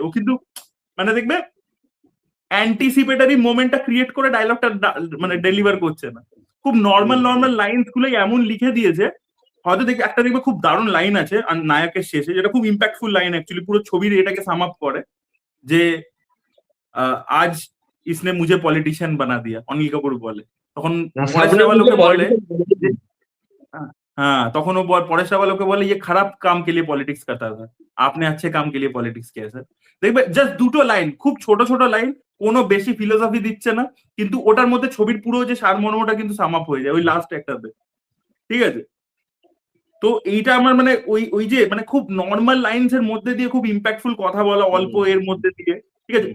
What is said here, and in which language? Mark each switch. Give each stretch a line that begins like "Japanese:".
Bangla: ও কিন্তু মানে দেখবে অ্যান্টিসিপেটারি মোমেন্টটা ক্রিয়েট করে ডায়লগটা মানে ডেলিভার করছে না, খুব নর্মাল লাইনস গুলোই এমন লিখে দিয়েছে। হয়তো দেখবে একটা দেখবে খুব দারুণ লাইন আছে আর নায়কের শেষে, যেটা খুব ইম্প্যাক্টফুল লাইন অ্যাকচুয়ালি পুরো ছবির এটাকে সাম আপ করে, যে আজ
Hindi: इसने मुझे पॉलिटिशियन बना दिया,
Bangla: অনিল কাপুর বলে। তখন পরেশ রাওয়াল ওকে বলে যে,
Hindi: हाँ
Bangla: তখন ও পরেশ রাওয়াল ওকে বলে
Hindi: ये खराब काम के लिए पॉलिटिक्स करता था, आपने अच्छे काम के लिए पॉलिटिक्स किया স্যার।
Bangla: দেখবে জাস্ট দুটো লাইন, খুব ছোট ছোট লাইন, কোনো বেশি ফিলোসফি দিচ্ছে না, কিন্তু ওটার মধ্যে ছবির পুরো যে সারমর্মটা কিন্তু সাম আপ হয়ে যায় ওই লাস্ট একটাতে, ঠিক আছে? তো এইটা আমার মানে ওই ওই যে মানে খুব নর্মাল লাইনস এর মধ্যে দিয়ে খুব ইম্প্যাক্টফুল কথা বলা অল্প এর মধ্যে দিয়ে, ঠিক আছে?